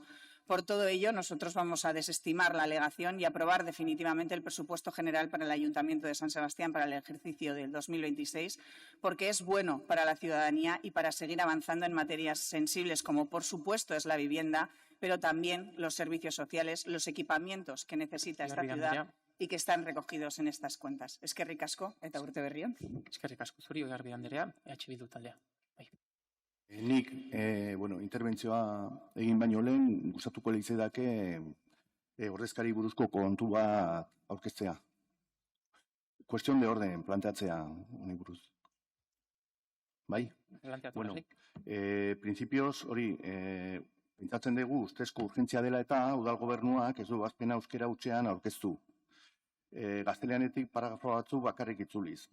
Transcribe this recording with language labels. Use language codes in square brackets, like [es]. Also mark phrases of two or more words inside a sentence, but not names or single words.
[es] Por todo ello, nosotros vamos a desestimar la alegación y aprobar definitivamente el presupuesto general para el Ayuntamiento de San Sebastián para el ejercicio del 2026, porque es bueno para la ciudadanía y para seguir avanzando en materias sensibles como, por supuesto, es la vivienda, pero también los servicios sociales, los equipamientos que necesita esta ciudad y que están recogidos en estas cuentas. [eu] Eskerrik asko eta urte berri on. Eskerrik asko zuri, Garbi Andrea, Bildu taldea. Nik, interbentzioa egin baino lehen, gustatuko litzaidake ordezkari buruzko kontu bat aurkeztea. [es] Cuestión de orden [eu] planteatzea honi buruz. Bai? Bueno, principios hori, pentsatzen dugu ustezko urgentzia dela eta udal gobernuak ez du ebazpena euskera hutsean aurkeztu. Gazteleanetik paragrafo batzu bakarrik itzuliz.